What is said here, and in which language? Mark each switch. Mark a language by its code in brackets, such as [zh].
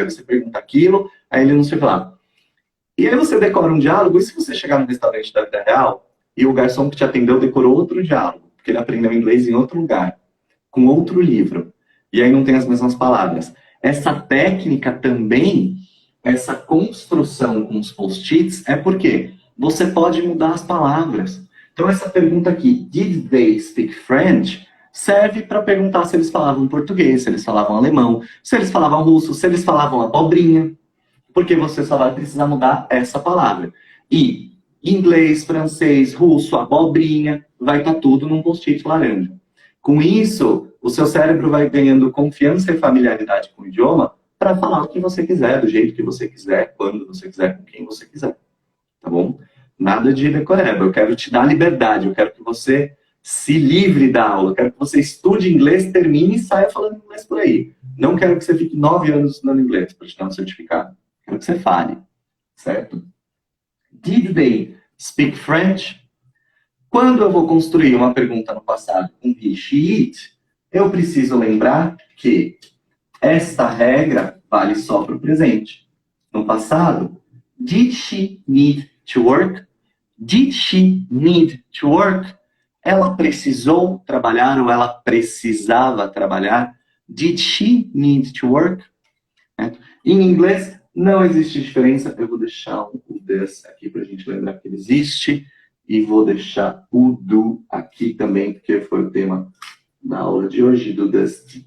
[pt] Aí você pergunta aquilo, aí ele não sei lá. E aí você decora um diálogo, e se você chegar no restaurante da vida real, e o garçom que te atendeu decorou outro diálogo, porque ele aprendeu inglês em outro lugar, com outro livro, e aí não tem as mesmas palavras. Essa técnica também, essa construção com os post-its, é porque você pode mudar as palavras. Então essa pergunta aqui, [en] did they speak French? [pt] Serve para perguntar se eles falavam português, se eles falavam alemão, se eles falavam russo, se eles falavam abobrinha, porque você só vai precisar mudar essa palavra. E inglês, francês, russo, abobrinha, vai estar tudo num post-it laranja. Com isso, o seu cérebro vai ganhando confiança e familiaridade com o idioma para falar o que você quiser, do jeito que você quiser, quando você quiser, com quem você quiser. Tá bom? Nada de decoreba. Eu quero te dar liberdade, eu quero que você se livre da aula. Eu quero que você estude inglês, termine e saia falando inglês por aí. Não quero que você fique 9 anos estudando inglês para te dar um certificado. Quero que você fale. Certo? [en] Did they speak French? [pt] Quando eu vou construir uma pergunta no passado com he, she, it, eu preciso lembrar que esta regra vale só para o presente. No passado, [en] did she need to work? Did she need to work? [pt] Ela precisou trabalhar ou ela precisava trabalhar? [en] Did she need to work? [pt] Em inglês, não existe diferença. Eu vou deixar o this aqui para a gente lembrar que ele existe. E vou deixar o do aqui também, porque foi o tema da aula de hoje, do this.